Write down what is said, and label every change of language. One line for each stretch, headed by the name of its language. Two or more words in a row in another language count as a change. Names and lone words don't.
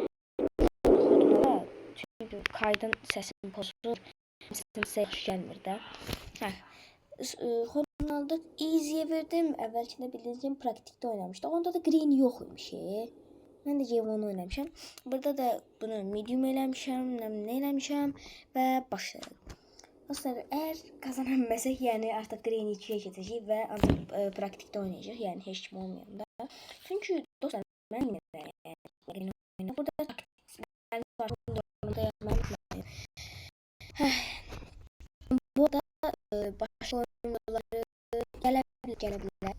Turkish: Çünkü kaydın sesini bozulur.
Azerbaijani: Sesim size hoş gelmir de.
Turkish: Kodunu aldık. Easy'ye verdim. Evvelkinde bildiğiniz gibi praktikte oynamıştık. Onda da Green yokmuş. Ben de G1'ı oynamışam.
Azerbaijani: Burada da bunu medium eləmişəm, nə eləmişəm və başlayalım.
Turkish: Dostlar, eğer kazanabilsek yani artık Green 2'ye geçecek ve artık praktikte oynayacak. Yani hiç kim olmayanda. Çünkü dostlar ben yine de Green oynayacağım. Burada ben bu da başka oyunları gelebilir.